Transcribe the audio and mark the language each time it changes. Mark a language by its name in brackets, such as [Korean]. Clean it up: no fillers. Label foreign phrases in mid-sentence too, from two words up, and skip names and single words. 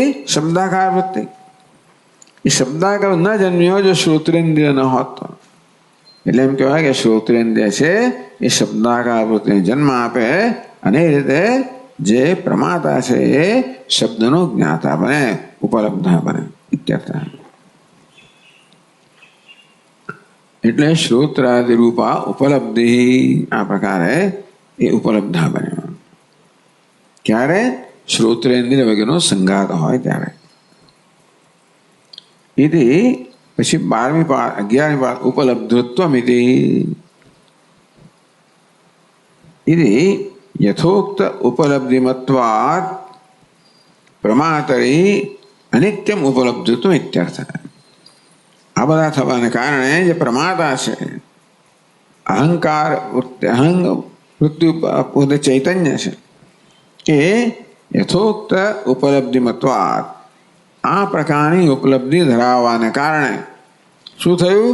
[Gujarati] શબ્દાકાર વૃત્તિ એ શબ્દાકાર ન જન્મ્યો જો શ્રોત્રેન્દ્રિય ન હોત એટલે એમ કહેવાય કે શ્રોત્રેન્દ્રિય છે એ શબ્દાકાર વૃત્તિને જન્મ આપે અને એ રીતે જે પ્રમાતા છે એ શબ્દનો જ્ઞાતા બને ઉપલબ્ધ બને ઇત્યર્થ એટલે [Sanskrit] श्रोत्रादि रूपा उपलब्धि [Gujarati] આ પ્રકારે એ ઉપલબ્ધ બને ક્યારે? શ્રોત્રેન્દ્રિય વગેરેનો સંઘાત હોય ત્યારે. [Sanskrit] इति [Gujarati] પછી 11મી વાત [Sanskrit] ઉપલબ્ધત્વમિતિ इति यथोक्त उपलब्धिमत्वात् प्रमातरी अनित्यम उपलब्धित्व इत्यर्थ. [Gujarati] આ બધા થવાને કારણે જે પ્રમાતા છે અહંકાર અહંગ વૃત્તિ પોતે ચૈતન્ય છે કે [Sanskrit] यथोक्त उपलब्धिमत्वात [Gujarati] આ પ્રકારની ઉપલબ્ધિ ધરાવવાને કારણે શું થયું?